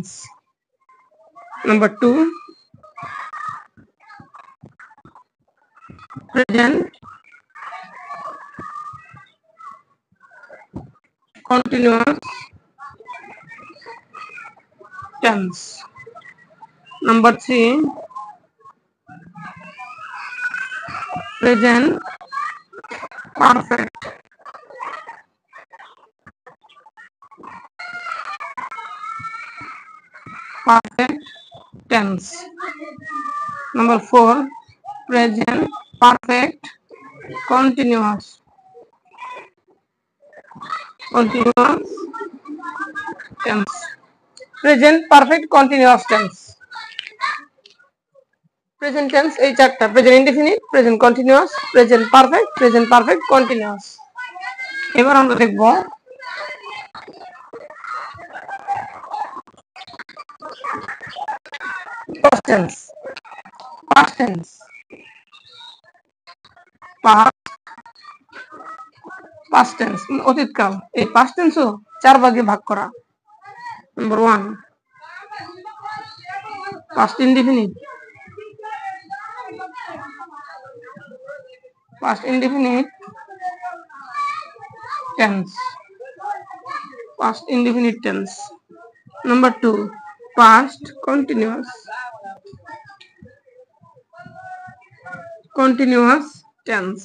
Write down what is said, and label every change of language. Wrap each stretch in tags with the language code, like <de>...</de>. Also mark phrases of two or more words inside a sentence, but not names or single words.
<en>Number 2, present continuous tense. Number 3, present perfect tense. Number 4, present perfect continuous tense. Present perfect continuous tense. Present tense</en> <bn>এই চারটা:</bn> <en>present indefinite, present continuous, present perfect continuous.</en> <bn>এবার আমরা দেখব</bn> <en>past tense. Past tense অতীতকাল।</en> <bn>এই</bn> <en>past tense</en> <bn>ও 4 ভাগে ভাগ করা।</bn> <en>Number 1, past indefinite tense. Number 2, past continuous tense.</en>